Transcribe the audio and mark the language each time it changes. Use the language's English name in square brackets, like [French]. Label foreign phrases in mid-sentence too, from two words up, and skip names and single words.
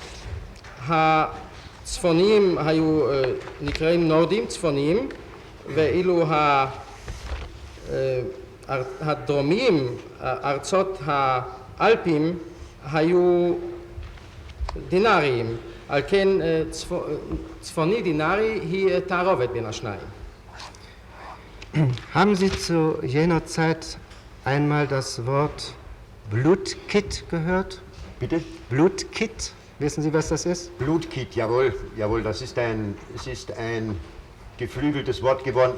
[Hebrew] הצפוניים היו נקראים נורדים, צפוניים, ואילו הדרומיים, ארצות האלפים, היו דינאריים. על כן צפוני דינארי היא תערובת בין השניים. [German] Haben Sie zu jener Zeit einmal das Wort Blutkit gehört? Bitte? Blutkit? Wissen Sie, was das ist? Blutkit, jawohl, jawohl, es ist ein geflügeltes Wort geworden.